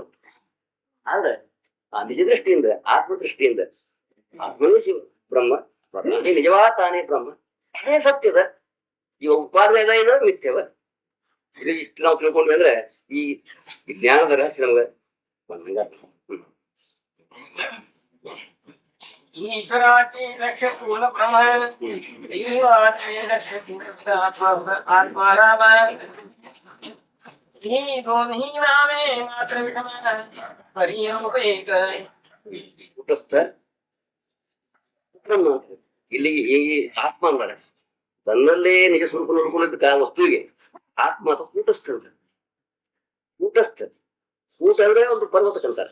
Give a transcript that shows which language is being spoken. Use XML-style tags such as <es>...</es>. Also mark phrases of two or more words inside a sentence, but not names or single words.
<kn>ಆದ್ರೆ ಆ ನಿಜ ದೃಷ್ಟಿಯಿಂದ, ಆತ್ಮದೃಷ್ಟಿಯಿಂದ ಆತ್ಮವೇ ಶಿವ ಬ್ರಹ್ಮ, ಅದೇ ನಿಜವಾದ ತಾನೇ ಬ್ರಹ್ಮ, ಅದೇ ಸತ್ಯದ. ಈ ಉಪಾದನೆ ಎಲ್ಲ ಇದೆ ಮಿಥ್ಯವ. ಇದು ಇಷ್ಟು ನಾವು ತಿಳ್ಕೊಂಡ್ವಿ ಅಂದ್ರೆ ಈ ಜ್ಞಾನದ ರಹಸ್ಯ ನಮ್ಗೆ ಬಂದಂಗ.</kn> <mr>ईश्वराचे लक्ष पूर्ण प्रमाण दैवाचे लक्ष पूर्ण आत्माराम ही दोन्ही नामे मात्र विषम ಪರಿಯೋಪೇಕ.</mr> <kn>ಕೂಟಸ್ಥ ಬ್ರಹ್ಮ ಇಲ್ಲಿ ಈ ಆತ್ಮ ಅಂದ್ರೆ ತನ್ನಲ್ಲೇ ನಿಜ ಸ್ವರೂಪ ನೋಡ್ಕೊಳ್ಳೋದಕ್ಕೆ ಆ ವಸ್ತುವಿಗೆ ಆತ್ಮ ಅಥವಾ ಕೂಟಸ್ಥ ಅಂತ. ಕೂಟಸ್ಥ, ಕೂಟ ಅಂದ್ರೆ ಒಂದು ಪರ್ವತಕ್ಕಂತಾರೆ.</kn>